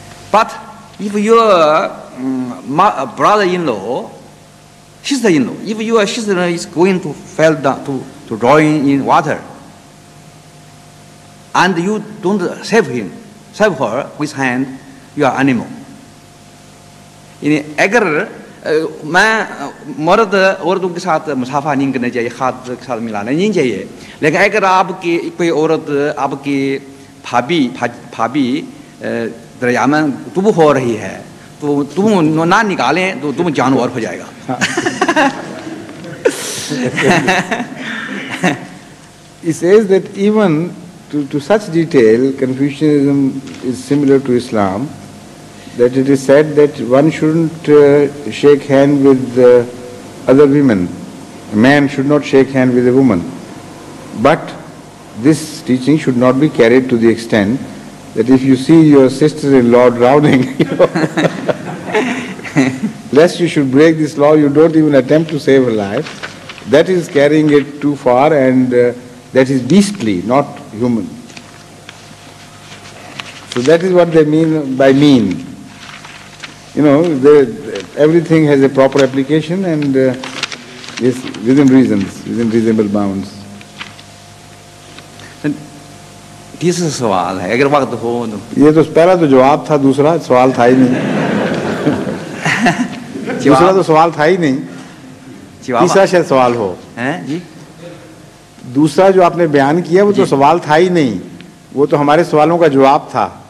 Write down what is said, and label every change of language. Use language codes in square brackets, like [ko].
[en] But if your brother-in-law, sister-in-law, if your sister is going to fall down to drown in water, and you don't save her with hand, you are animal. [ur] اگر میں مرد عورتوں کے ساتھ مسافہ نہیں کرنا چاہیے، ہاتھ کے ساتھ ملانا نہیں چاہیے، لیکن اگر آپ کی کوئی عورت آپ کی بھابھی دریا میں ڈوب ہو رہی ہے تو تم نہ نکالیں تو تم جانور ہو جائے گا. [en] He says that even to such detail, Confucianism is similar to Islam, that it is said that one shouldn't shake hand with other women. A man should not shake hand with a woman. But this teaching should not be carried to the extent that if you see your sister-in-law drowning, lest you should break this law, you don't even attempt to save her life. That is carrying it too far, and that is beastly, not human. So that is what they mean by mean. You know, everything has a proper application and is within reasons, within reasonable bounds. [ur] تیسرا سوال ہے اگر وقت ہو تو یہ تو پہلا تو جواب تھا، دوسرا سوال تھا ہی نہیں. دوسرا تو سوال تھا ہی نہیں، تیسرا شاید سوال ہو. جی دوسرا جو آپ نے بیان کیا وہ تو سوال تھا ہی نہیں، وہ تو ہمارے سوالوں کا جواب تھا.